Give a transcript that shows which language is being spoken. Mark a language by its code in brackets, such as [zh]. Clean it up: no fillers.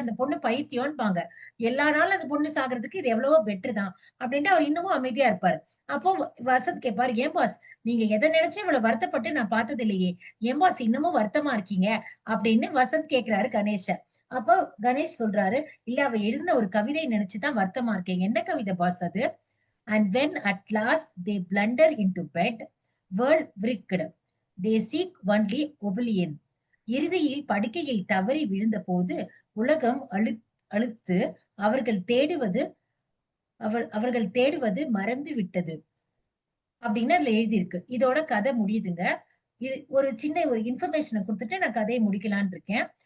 [ta] அந்த பொண்ணு பைத்தியம்பாங்க. எல்லா நாளும் அந்த பொண்ணு சாகுறதுக்கு இது எவ்வளவோ பெட்டர் தான். அப்படின்ட்டு அவர் இன்னமும் அமைதியா இருப்பாரு. அப்போ வசந்த் கேட்பாரு, ஏன் பாஸ் நீங்க எதை நினைச்சு இவ்வளவு வருத்தப்பட்டு நான் பார்த்தது இல்லையே. ஏன் பாஸ் இன்னமும் வருத்தமா இருக்கீங்க அப்படின்னு வசந்த் கேக்குறாரு கணேஷ. அப்போ கணேஷ் சொல்றாரு, இல்ல அவ எழுதின ஒரு கவிதை நினைச்சுதான் வருத்தமா இருக்கேன். என்ன கவிதை பாஸ் அது? [en] And when at last they blunder into bed, world wrecked. They seek only oblivion. [ta] இறுதியில் படுக்கையில் தவறி விழுந்த போது உலகம் அழுத்து அவர்கள் தேடுவது அவர்கள் தேடுவது மறந்து விட்டது அப்படின்னு அதுல எழுதியிருக்கு. இதோட கதை முடியுதுங்க. இது ஒரு சின்ன ஒரு இன்ஃபர்மேஷனை கொடுத்துட்டு நான் கதையை முடிக்கலான்னு இருக்கேன்.